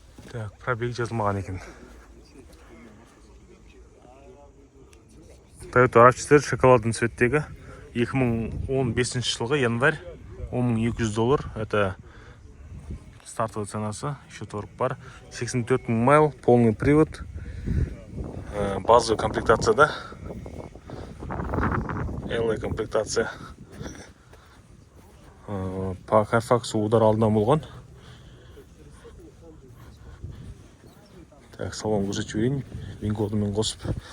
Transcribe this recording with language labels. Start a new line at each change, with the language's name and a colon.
Kazakh: Так, пробег жазылмаған екен. Toyota RAV4 шоколадный цветтегі 2015 жылғы январь $10.200.
Russian: Это стартовая ценасы, еще торг бар.
Kazakh: 84 мың майл,
Russian: полный привод. Базовая комплектация, да? LA комплектация. По Carfax'у удар
Kazakh: алдынан болған. Так, салон көрсетіп жіберейін. Вин-кодымен қосып.